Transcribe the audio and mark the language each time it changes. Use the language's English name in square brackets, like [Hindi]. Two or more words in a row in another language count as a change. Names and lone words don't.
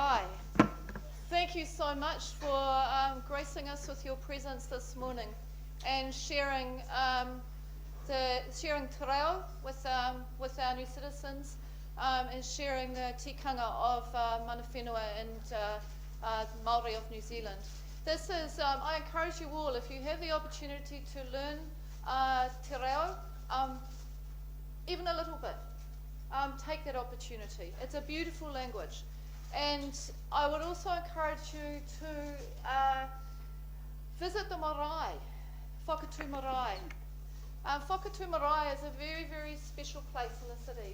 [English] Thank you so much for gracing us with your presence this morning and sharing sharing [Māori] te reo [English] with our new citizens and sharing the tikanga of [Māori] mana whenua [English] and Māori of New Zealand. This is, I encourage you all, if you have the opportunity to learn [Māori] te reo, [English] even a little bit, take that opportunity. It's a beautiful language. And I would also encourage you to visit the marae, Whakatū Marae. Whakatū Marae is a very, very special place in the city.